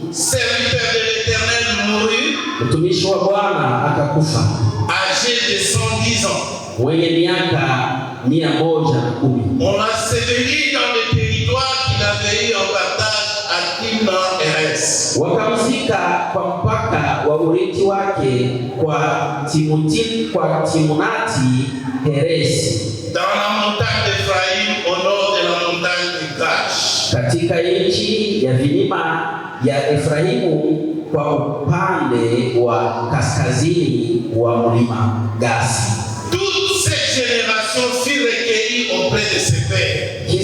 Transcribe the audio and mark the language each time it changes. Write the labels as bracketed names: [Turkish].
[French] serviteur de l'Éternel, mourut, [Swahili] mtumishi wa Bwana akakufa, [French] âgé de 110 ans. [Swahili] mwenye miaka 110. [French] On l'a enseveli dans le territoire qu'il avait eu en partage à Timna-Heres. [Swahili] Wakamzika kwa mpaka wa urithi wake kwa Timunati Heresi, [French] dans la montagne d'Ephraïm, au nord de la montagne de Gash. [Swahili] Katika nchi ya vilima ya Efraimu kwa upande wa kaskazini wa mlima Gasi. [French] Toute cette génération fut recueillie auprès de ses pères.